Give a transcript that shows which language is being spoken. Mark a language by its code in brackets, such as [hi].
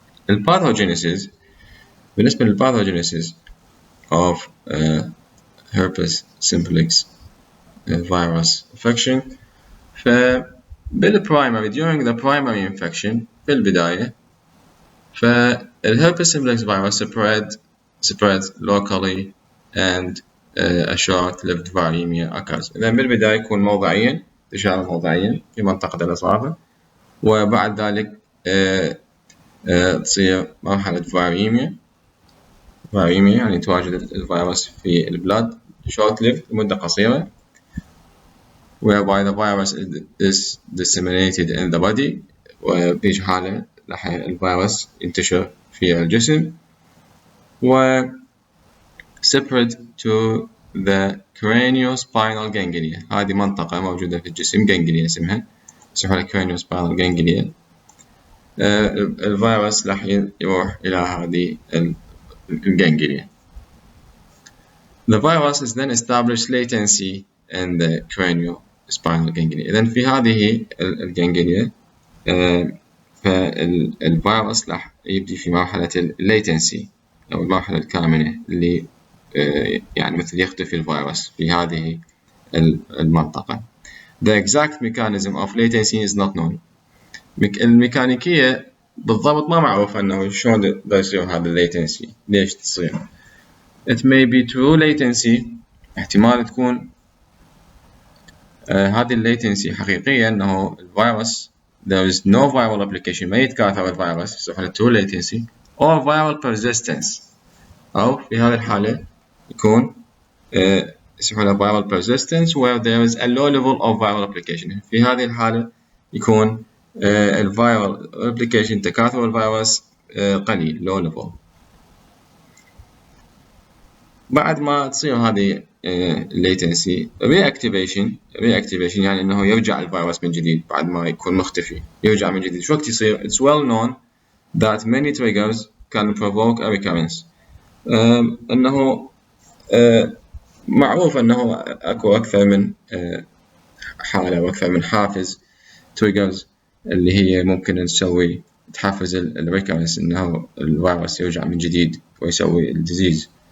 [ar] الباثوجينيسيس، بالنسبة للباثوجينيسيس [en] of herpes simplex virus infection، [ar] فبالبرايمري [en] during the primary infection [ar] في البداية، [en] فالherpes simplex virus spread locally and a short-lived viremia occurs. [ar] إذا بالبداية يكون موضعيا، انتشار موضعيا في منطقة الإصابة، وبعد ذلك تصير مرحلة فيريميا يعني تواجد الفيروس في البلاد [en] short-lived [ar] لمدة قصيرة، [en] whereby the virus is disseminated in the body، وبيجي حالة راح الفيروس ينتشر في الجسم و separate to the craniospinal ganglia. [ar] هذه منطقة موجودة في الجسم ganglia اسمها craniospinal ganglia. الفيروس راح يروح إلى هذه الجانجليا. [en] The virus is then established latency in the craniospinal ganglia. [ar] إذن في هذه الجانجليا فالفيروس راح يبدي في مرحلة الليتنسي أو المرحلة الكامنة اللي يعني مثل يختفي الفيروس في هذه المنطقة. [en] The exact mechanism of latency is not known. [ar] الميكانيكية بالضبط ما معروف أنه شلون يصير هذا الليتنسي، ليش تصير. [en] It may be true latency، [ar] احتمال تكون هذه الليتنسي حقيقية، أنه الفيروس [en] there is no viral application، [ar] ما يتكاثر الفيروس، يصير له [en] true latency or viral persistence، [ar] أو في هذه الحالة يكون يصير له [en] viral persistence where there is a low level of viral application. [ar] في هذه الحالة يكون الفيرال replication تكاثر الفيروس قليل [en] low level. [ar] بعد ما تصير هذه latency reactivation يعني أنه يرجع الفيروس من جديد بعد ما يكون مختفي، يرجع من جديد. شو وقت يصير؟ [en] It's well known that many triggers can provoke a recurrence. [ar] أنه معروف أنه أكو أكثر من حالة وأكثر من حافز triggers اللي هي ممكن نسوي تحفز الريكورنس، إنه الفيروس يرجع من جديد ويسوي الديزيز.